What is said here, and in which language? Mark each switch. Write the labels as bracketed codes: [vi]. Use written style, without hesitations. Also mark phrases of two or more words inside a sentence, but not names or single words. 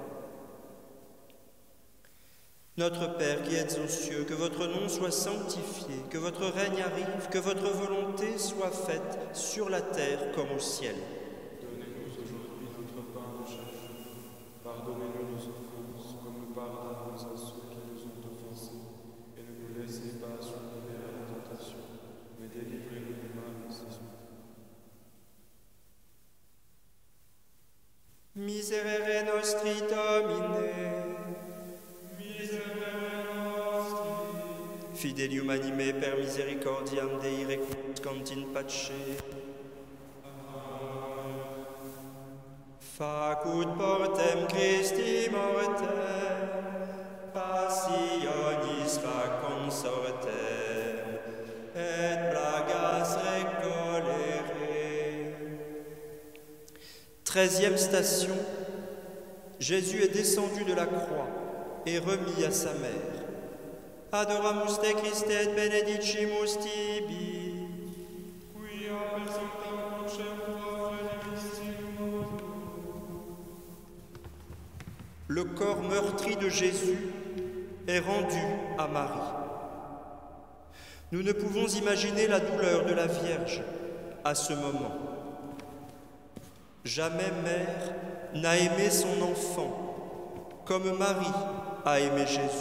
[fr] Notre Père qui êtes aux cieux, que votre nom soit sanctifié, que votre règne arrive, que votre volonté soit faite sur la terre comme au ciel. Donnez-nous aujourd'hui notre pain de chaque jour. Pardonnez-nous nos offenses, comme nous pardonnons à ceux qui nous ont offensés. Et ne nous laissez pas succomber à la tentation, mais délivrez-nous du mal. [la] Miserere nostri Domine, Fidelium anime per misericordiam Dei requiescant in pace. Facut portem Christi mortem, passionis fac consortem, et plagas recolere. [fr] 13e station, Jésus est descendu de la croix et remis à sa mère. [la] Adoramus te Christe et benedicimus tibi. Quia per sanctam crucem tuam redemisti mundum. [fr] Le corps meurtri de Jésus est rendu à Marie. Nous ne pouvons imaginer la douleur de la Vierge à ce moment. Jamais mère n'a aimé son enfant comme Marie a aimé Jésus.